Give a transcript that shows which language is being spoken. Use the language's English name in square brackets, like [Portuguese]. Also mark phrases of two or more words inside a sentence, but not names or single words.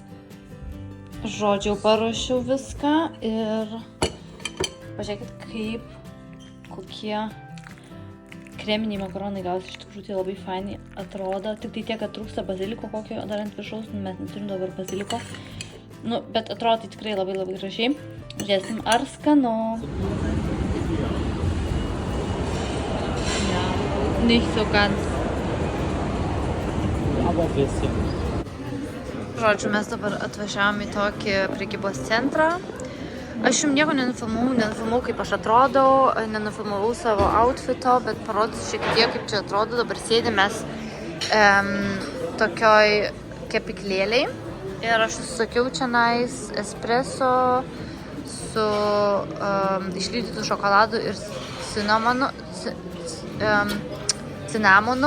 [Lithuanian] Žodžiu, paruošiau viską ir pažiūrėkit, kaip kokie kreminiai makaronai gausi, iš tikrųjų tai labai fainai atrodo, tik tai tiek, kad trūksta baziliko kokio dar ant viršaus, mes neturim dabar baziliko, bet atrodo tai tikrai labai labai gražiai. Žiūrėsim, ar skanu. [German] Ja, nicht so ganz. Aber bisschen. [Lithuanian] Žodžiu, mes dabar atvažiavom į tokį prekybos centrą. Aš jums nieko nenufilmavau, kaip aš atrodau, nenufilmavau savo outfito, bet parodysiu šiek tiek, kaip čia atrodo. Dabar sėdime mes tokioj kepiklėliai ir aš užsakiau čianais espresso su išlydytų šokoladu ir cinamonu.